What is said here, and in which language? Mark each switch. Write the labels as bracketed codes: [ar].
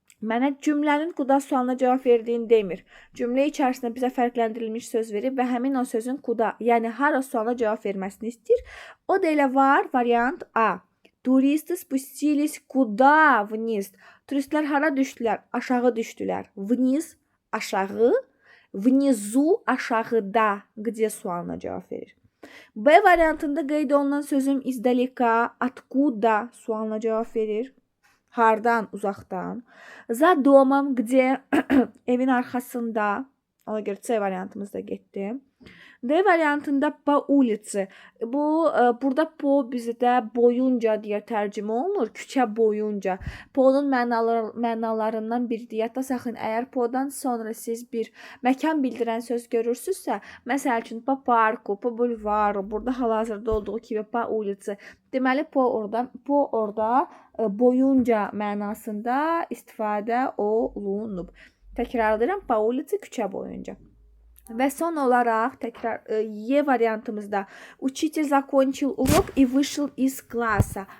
[az] Mənə cümlənin kuda sualına cavab verdiyini demir. Cümlə içərisində bizə fərqləndirilmiş söz verib və həmin o sözün kuda, yəni hara sualına cavab verməsini istəyir. O da elə var, variant A. [ru] Turisты спустились куда вниз? [az] Turistlər hara düşdülər? Aşağı düşdülər. Vniz, aşağı. [ru] Внизу, [az] aşağıda. Где sualına cavab verir. B variantında qeyd olunan sözüm издалека, откуда sualına cavab verir. Hardan, uzaqdan. [ru] За домом, где [az] evin arxasında. Ona görə C variantımız da getdi. D variantında [ru] по улице. [az] Bu burada po bizdə boyunca deyə tərcümə olunur. Küçə boyunca. Po'nun mənalarından biri yadda saxlayın. Əgər po'dan sonra siz bir məkan bildirən söz görürsünüzsə, məsəl üçün [ru] po parku, po bulvaru, [az] burada hal-hazırda olduğu kimi [ru] po улице. [az] Deməli po orada boyunca mənasında istifadə olunub. Təkrarlayıram, [ru] po улице [az] küçə boyunca. Və son olaraq təkrar E variantımızda [ru] Учитель закончил урок и вышел из класса.